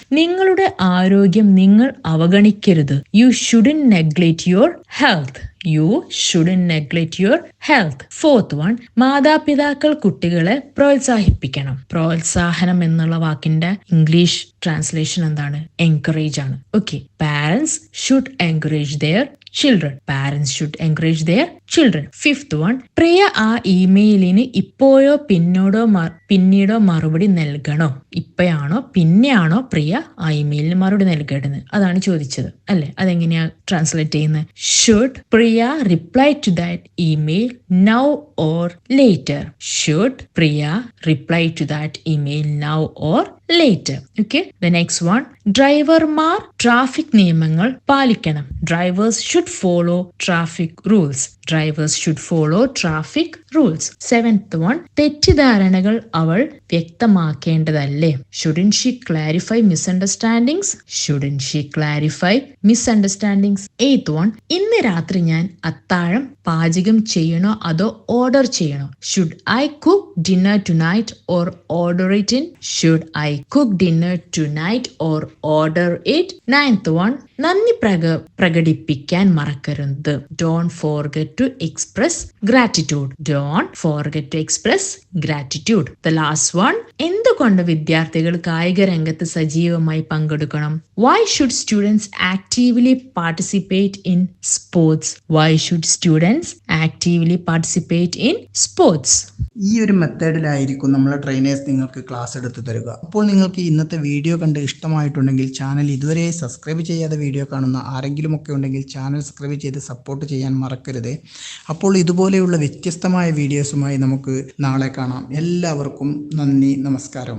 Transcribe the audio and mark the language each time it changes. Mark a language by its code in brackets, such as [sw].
[ml] നിങ്ങളുടെ ആരോഗ്യം നിങ്ങൾ അവഗണിക്കരുത്. [en] You shouldn't neglect your health. You shouldn't neglect your health. Fourth one. [ml] മാതാപിതാക്കൾ കുട്ടികളെ പ്രോത്സാഹിപ്പിക്കണം. പ്രോത്സാഹനം എന്നുള്ള വാക്കിന്റെ ഇംഗ്ലീഷ് ട്രാൻസ്ലേഷൻ എന്താണ്? എൻകറേജ് ആണ്. Okay. [en] Parents should encourage their children. Parents should encourage their children. Fifth one. [ml] പ്രിയ ആ ഇമെയിലിന് ഇപ്പോഴോ പിന്നീടോ മറുപടി നൽകണോ? ഇപ്പോഴാണോ പിന്നെയാണോ പ്രിയ ആ ഇമെയിലിന് മറുപടി നൽകേണ്ടത്? അതാണ് ചോദിച്ചത് അല്ലെ. അതെങ്ങനെയാ ട്രാൻസ്ലേറ്റ് ചെയ്യുന്നത്? [en] Should Priya reply to that email now or later? Should Priya reply to that email now or later. Okay. The next one. [ml] ഡ്രൈവർമാർ ട്രാഫിക് നിയമങ്ങൾ പാലിക്കണം. [en] Drivers should follow traffic rules. Drivers should follow traffic rules. Seventh one. [ml] തെറ്റിദ്ധാരണകൾ അവൾ വ്യക്തമാക്കേണ്ടതല്ലേ? [en] Shouldn't she clarify misunderstandings? Shouldn't she clarify misunderstandings? Eighth one. [ml] ഇന്ന് രാത്രി ഞാൻ അത്താഴം പാചകം ചെയ്യണോ അതോ ഓർഡർ ചെയ്യണോ? [en] Should I cook dinner tonight or order it in? Should I cook dinner tonight or order it? Ninth one. [ml] നന്ദി പ്രകടിപ്പിക്കാൻ മറക്കരുത്. [en] Don't forget to express gratitude. Don't forget to express gratitude. The last one. [ml] എന്തുകൊണ്ട് വിദ്യാർത്ഥികൾ കായിക രംഗത്ത് സജീവമായി പങ്കെടുക്കണം? [en] Why should students actively participate in sports? Why should students actively participate in sports? [ml] ഈ ഒരു മെത്തേഡിലായിരിക്കും നമ്മളെ ട്രെയിനേഴ്സ് നിങ്ങൾക്ക് ക്ലാസ് എടുത്ത് തരിക. അപ്പോൾ നിങ്ങൾക്ക് ഇന്നത്തെ വീഡിയോ കണ്ട് ഇഷ്ടമായിട്ടുണ്ടെങ്കിൽ ചാനൽ ഇതുവരെ സബ്സ്ക്രൈബ് ചെയ്യാതെ വീഡിയോ കാണുന്ന ആരെങ്കിലുമൊക്കെ ഉണ്ടെങ്കിൽ ചാനൽ സബ്സ്ക്രൈബ് ചെയ്ത് സപ്പോർട്ട് ചെയ്യാൻ മറക്കരുത്. അപ്പോൾ ഇതുപോലെയുള്ള വ്യത്യസ്തമായ വീഡിയോസുമായി നമുക്ക് നാളെ കാണാം. എല്ലാവർക്കും നന്ദി, നമസ്കാരം.